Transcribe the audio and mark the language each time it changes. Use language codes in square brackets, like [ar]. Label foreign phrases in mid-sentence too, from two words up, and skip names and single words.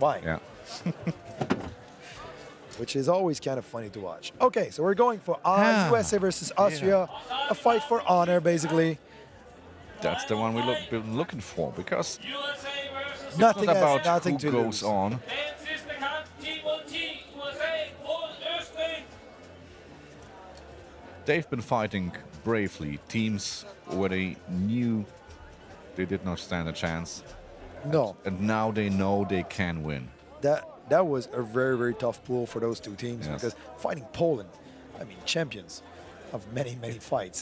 [en] Why? Yeah. Which is always kind of funny to watch. Okay, so we're going for USA versus Austria, a fight for honor, basically. That's the one we've been looking for because Nothing not has about nothing who to goes lose. on. [da] Dagens sidste kamp, 10 mod 10, USA mod Østrig. [en] They've been fighting bravely. Teams where they knew they did not stand a chance, No, and now they know they can win. that was a very, very tough pool for those two teams Yes. because fighting Poland, I mean, champions of many, many fights.